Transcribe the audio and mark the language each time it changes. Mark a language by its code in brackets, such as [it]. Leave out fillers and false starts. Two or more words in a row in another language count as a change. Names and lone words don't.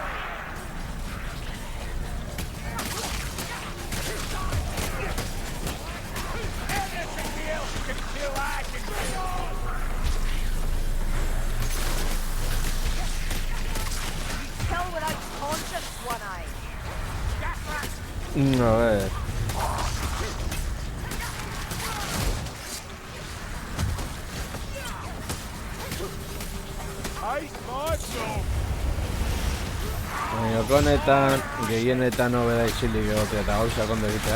[en] Anything else can kill, I can kill. Tell without conscience, one-eye. [es] A ver. [eu] Honetan, gehienetan hobeda isilik egotea eta gauzak ondo egitea.